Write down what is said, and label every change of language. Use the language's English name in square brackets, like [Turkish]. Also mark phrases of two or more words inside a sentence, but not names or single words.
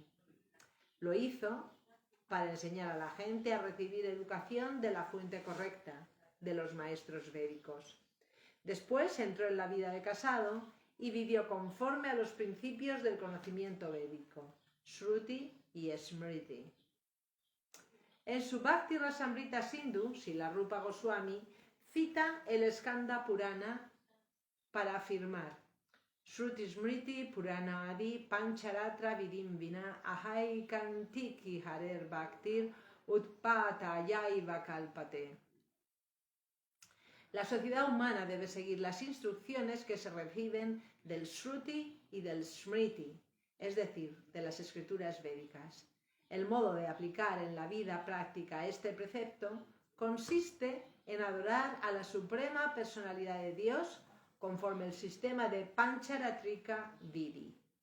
[Spanish] Lo hizo para enseñar a la gente a recibir educación de la fuente correcta, de los maestros védicos. Después entró en la vida de casado y vivió conforme a los principios del conocimiento védico, Shruti y Smriti. En su [Sanskrit] Bhakti Rasamrita Sindhu, Srila Rupa Goswami [Spanish] cita el [Sanskrit] Skanda Purana [Spanish] para afirmar [Sanskrit] Shruti Smriti Purana Adi Pancharatra Vidim Vina Ahai Kantiki Harer Bhaktir Utpata Yaiva Kalpate. [Spanish] La sociedad humana debe seguir las instrucciones que se reciben del Shruti y del Smriti, es decir, de las escrituras védicas. El modo de aplicar en la vida práctica este precepto consiste en adorar a la Suprema Personalidad de Dios conforme el sistema de [Sanskrit] Pancharatrika Vidi.